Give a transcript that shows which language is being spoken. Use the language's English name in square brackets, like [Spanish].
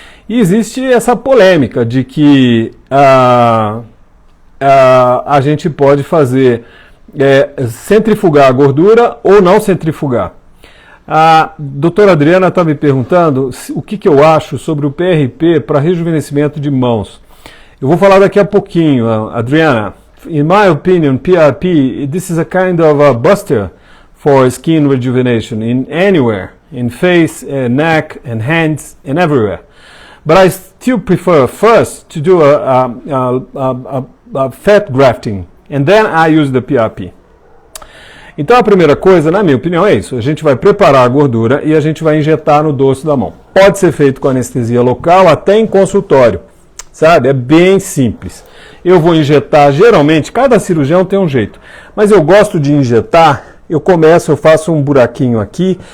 [Portuguese] E existe essa polêmica de que a gente pode fazer... centrifugar a gordura ou não centrifugar. A doutora Adriana está me perguntando o que eu acho sobre o PRP para rejuvenescimento de mãos. Eu vou falar daqui a pouquinho, Adriana. [English] In my opinion, PRP, this is a kind of a buster for skin rejuvenation in anywhere, in face, neck, and hands, and everywhere. But I still prefer first to do a fat grafting. And then I use the PRP. [Portuguese] Então a primeira coisa, na minha opinião, é isso. A gente vai preparar a gordura e a gente vai injetar no dorso da mão. Pode ser feito com anestesia local, até em consultório. Sabe? É bem simples. Eu vou injetar, geralmente, cada cirurgião tem um jeito. Mas eu gosto de injetar, eu faço um buraquinho aqui.